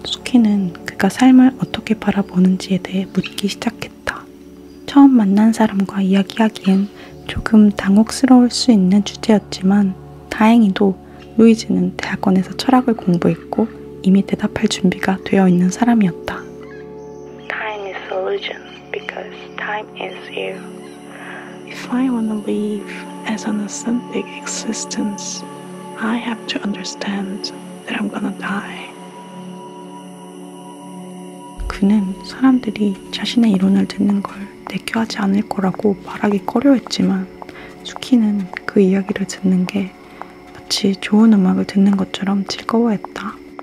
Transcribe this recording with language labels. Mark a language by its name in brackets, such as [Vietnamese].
[Korean] 수키는 그가 삶을 어떻게 바라보는지에 대해 묻기 시작했다. 처음 만난 사람과 이야기하기엔 조금 당혹스러울 수 있는 주제였지만 다행히도 루이지는 대학원에서 철학을 공부했고 이미 대답할 준비가 되어 있는 사람이었다. [English] Time is illusion because time is you. If I want to live as an authentic existence, I have to understand that I'm gonna die. [Korean] 그는 사람들이 자신의 이론을 듣는 걸 내켜하지 않을 거라고 말하기 꺼려했지만 수키는 그 이야기를 듣는 게 마치 좋은 음악을 듣는 것처럼 즐거워했다.